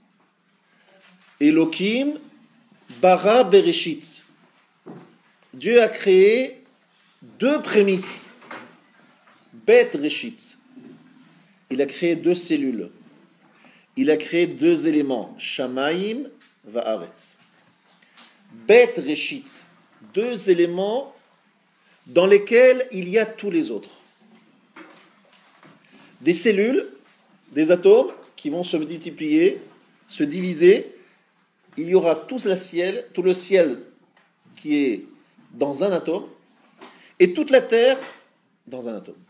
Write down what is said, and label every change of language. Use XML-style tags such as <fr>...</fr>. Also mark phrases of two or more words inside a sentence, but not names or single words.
<he>אלהים ברא בראשית.</he> <fr>Dieu a créé 2 prémices.</fr> <he>בית ראשית.</he> <fr>Il a créé 2 cellules. Il a créé 2 éléments.</fr> <he>שמים וארץ. בית ראשית.</he> <fr>2 éléments dans lesquels il y a tous les autres. Des cellules, des atomes qui vont se multiplier, se diviser. Il y aura tout le ciel qui est dans un atome et toute la terre dans un atome.</fr>